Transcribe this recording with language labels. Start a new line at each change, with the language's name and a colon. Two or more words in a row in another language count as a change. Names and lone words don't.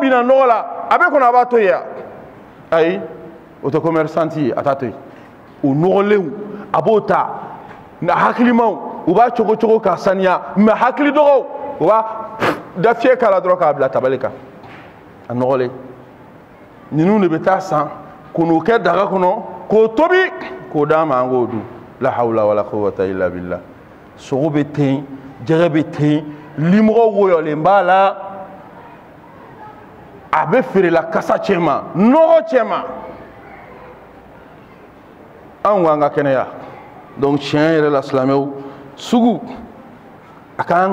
Bambara: bina nɔgɔ la a bɛ kɔnɔ a b'a to yen ayi o tɛ commerçant ye a t'a to yen o nɔgɔlenw a b'o ta na hakilimaw u b'a cogo cogo k'a saniya mɛ hakili dɔgɔw u b'a da fiyɛ k'a la dɔrɔn k'a bila tabali kan a nɔgɔlen ninnu de bɛ taa san ko n'o kɛ daga kɔnɔ k'o tobi k'o d'a ma an k'o dun
Arabic: لا حول ولا قوة إلا بالله
Bambara: sogo bɛ ten jɛgɛ bɛ ten limɔgɔ woyɔlen b'a la a bɛ feerela kasa cɛ ma nɔgɔ cɛ ma anw k'an ka kɛnɛya donc tiɲɛ yɛrɛ la silamɛw sugu a ka kan